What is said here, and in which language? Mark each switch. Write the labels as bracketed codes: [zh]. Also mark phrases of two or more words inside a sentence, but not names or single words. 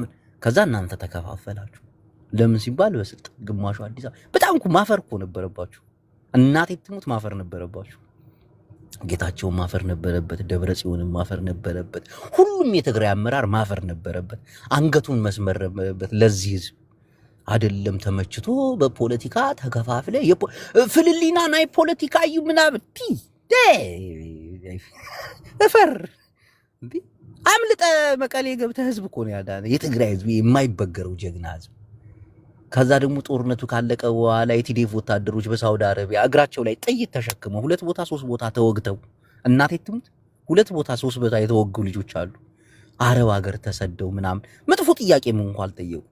[am] ከዛ እናንተ ተከፋፈላችሁ ለምን ሲባል በስልጣን ግማሹ አዲስ አበባ በጣም እኮ ማፈር እኮ ነበረባችሁ እናቴ ትሙት ማፈር ነበረባችሁ ጌታቸው ማፈር ነበረበት ደብረ ጽዮንም ማፈር ነበረበት ሁሉም የትግራይ አመራር ማፈር ነበረበት አንገቱን መስመር ነበረበት ለዚህ ህዝብ አይደለም ተመችቶ በፖለቲካ ተከፋፍለ [ti] ፍልሊና ናይ ፖለቲካ እዩ [am] ምናምን እፈር እንዴ አምልጠ መቀሌ ገብተ ህዝብ እኮ ነው ያዳነ የትግራይ ህዝብ የማይበገረው ጀግና ህዝብ ከዛ ደግሞ ጦርነቱ ካለቀ በኋላ የቲዲኤፍ ወታደሮች በሳውዲ አረቢያ እግራቸው ላይ ጥይት ተሸክመው 2 ቦታ 3 ቦታ ተወግተው እናቴ ትሙት 2 ቦታ 3 ቦታ የተወጉ ልጆች አሉ አረብ ሀገር ተሰደው ምናምን መጥፎ ጥያቄ ምን እንኳን አልጠየቁ